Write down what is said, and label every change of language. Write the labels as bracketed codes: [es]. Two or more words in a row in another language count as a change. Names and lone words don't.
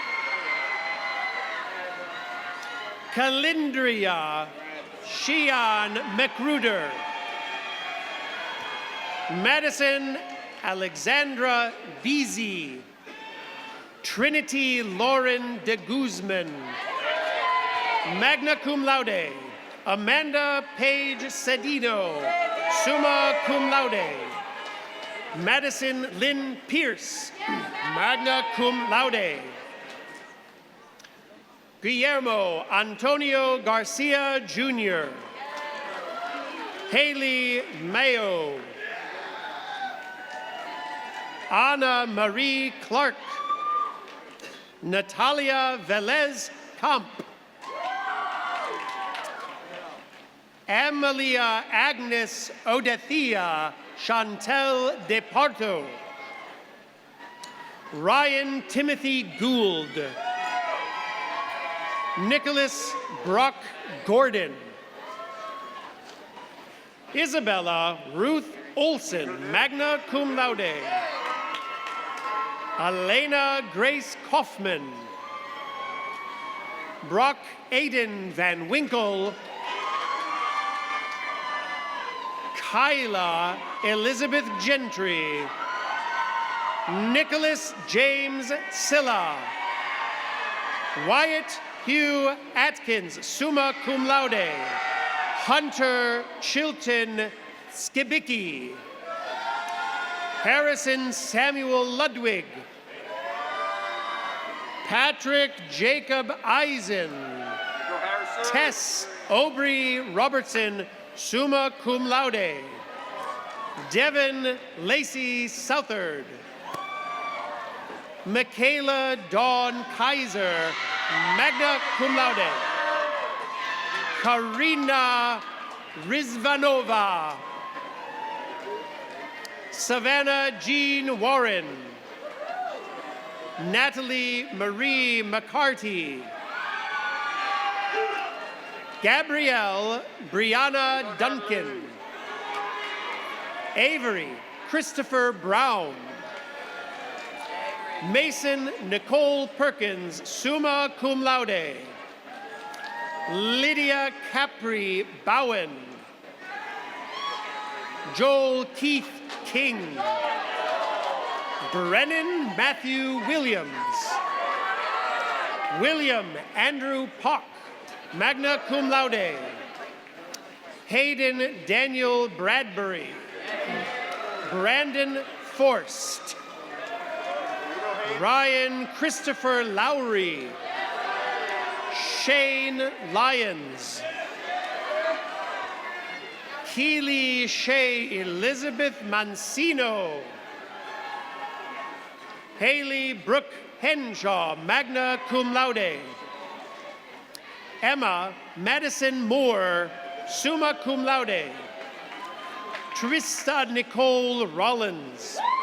[en] Calindria Shean McRuder. Madison Alexandra Beasy. Trinity Lauren de Guzman. [la] Magna cum laude. [en] Amanda Page Cedino, [la] summa cum laude. [en] Madison Lynn Pierce, [la] magna cum laude. [en] Guillermo Antonio Garcia Jr. Haley Mayo. Anna Marie Clark. Natalia Velez Camp. Amalia Agnes Odethia Chantel DeParto. Ryan Timothy Gould. Nicholas Brock Gordon. Isabella Ruth Olson, [la] magna cum laude. [en] Elena Grace Kaufman. Brock Aiden Van Winkle. Kyla Elizabeth Gentry. Nicholas James Silla. Wyatt Hugh Atkins, [la] summa cum laude. [en] Hunter Chilton Skibicki. Harrison Samuel Ludwig. Patrick Jacob Eisen. Tess Aubrey Robertson, [la] summa cum laude. [en] Devin Lacey Southard. Michaela Dawn Kaiser, [la] magna cum laude. [en] Karina Rizvanova. Savannah Jean Warren. Natalie Marie McCarty. Gabrielle Brianna Duncan. Avery Christopher Brown. Mason Nicole Perkins, [la] summa cum laude. [en] Lydia Capri Bowen. Joel Keith King. Brennan Matthew Williams. William Andrew Pock, [la] magna cum laude. [en] Hayden Daniel Bradbury. Brandon Forst. Ryan Christopher Lowry. Shane Lyons. Keely Shea Elizabeth Mancino. Haley Brooke Henshaw, [la] magna cum laude. [en] Emma Madison Moore, [la] summa cum laude. [en] Trista Nicole Rollins.